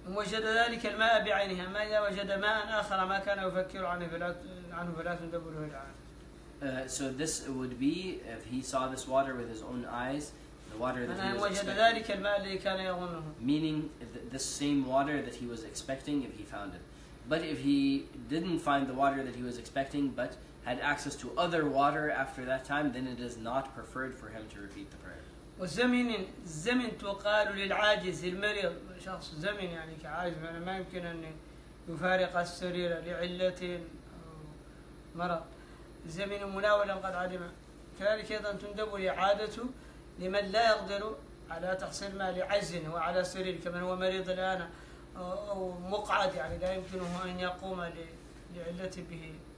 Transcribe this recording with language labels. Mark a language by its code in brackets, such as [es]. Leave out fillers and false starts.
[ar] وجد ذلك الماء بعينها، ما إذا وجد ماء آخر ما كان يفكر عنه فلا تندب له الإعادة. [en] So this would be if he saw this water with his own eyes, the water that he was expecting, meaning this same water that he was expecting if he found it. But if he didn't find the water that he was expecting but had access to other water after that time, then it is not preferred for him to repeat the prayer. [ar] والزمن تقال للعاجز المريض، شخص زمن يعني كعاجز ما يمكن أن يفارق السرير لعلة أو مرض، زمن مناولا قد عدم، كذلك أيضا تندب إعادته لمن لا يقدر على تحصيل ماء لعجزه وعلى السرير، كمن هو مريض الآن أو مقعد يعني لا يمكنه أن يقوم لعلة به